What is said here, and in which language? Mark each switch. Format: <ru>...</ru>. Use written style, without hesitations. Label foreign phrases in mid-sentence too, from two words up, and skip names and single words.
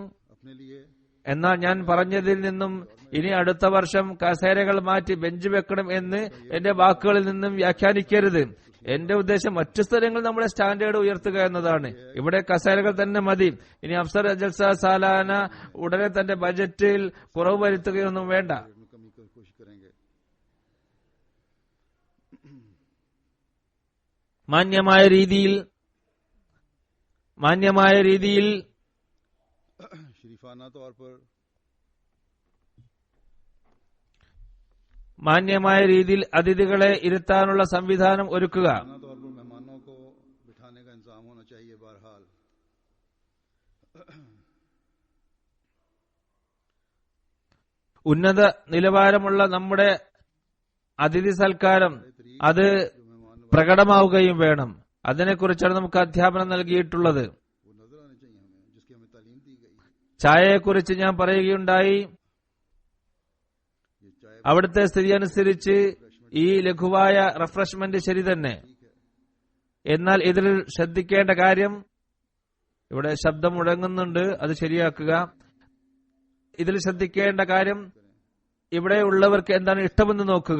<ml>എന്നാൽ ഞാൻ പറഞ്ഞതിൽ നിന്നും ഇനി അടുത്ത വർഷം കസേരകൾ മാറ്റി ബെഞ്ച് വെക്കണം എന്ന് എന്റെ വാക്കുകളിൽ നിന്നും വ്യാഖ്യാനിക്കരുത്. എന്റെ ഉദ്ദേശം മറ്റു സ്ഥലങ്ങളിൽ നമ്മുടെ സ്റ്റാൻഡേർഡ് ഉയർത്തുക എന്നതാണ്. ഇവിടെ കസേരകൾ തന്നെ മതി. ഇനി</ml> <hi>अफ़सर जलसा सालाना</hi> <ml>ഉടനെ തന്റെ ബജറ്റിൽ കുറവ് വരുത്തുകയൊന്നും വേണ്ട.</ml> <hi>कमी की कोशिश करेंगे.</hi> <ml>മാന്യമായ രീതിയിൽ</ml> <hi>शरीफाना तौर पर</hi> <ml>മാന്യമായ രീതിയിൽ അതിഥികളെ ഇരുത്താനുള്ള സംവിധാനം ഒരുക്കുക.</ml> <hi>तौर पर मेहमानों को बिठाने का इंतजाम होना चाहिए. बहरहाल</hi> <ml>ഉന്നത നിലവാരമുള്ള നമ്മുടെ അതിഥി സൽക്കാരം അത് പ്രകടമാവുകയും വേണം. അതിനെക്കുറിച്ചാണ് നമുക്ക് അധ്യാപനം നൽകിയിട്ടുള്ളത്.</ml> <hi>वो नजर आने चाहिए हमें, जिसकी हमें तालीम दी गई.</hi> <ml>ചായയെക്കുറിച്ച് ഞാൻ പറയുകയുണ്ടായി.</ml> <hi>ये चाय</hi> <ml>അവിടുത്തെ സ്ഥിതി അനുസരിച്ച് ഈ ലഘുവായ റിഫ്രഷ്മെന്റ് ശരി തന്നെ. എന്നാൽ ഇതിൽ ശ്രദ്ധിക്കേണ്ട കാര്യം, ഇവിടെ ശബ്ദം മുഴങ്ങുന്നുണ്ട്, അത് ശരിയാക്കുക. ഇതിൽ ശ്രദ്ധിക്കേണ്ട കാര്യം, ഇവിടെ ഉള്ളവർക്ക് എന്താണ് ഇഷ്ടമെന്ന് നോക്കുക.</ml>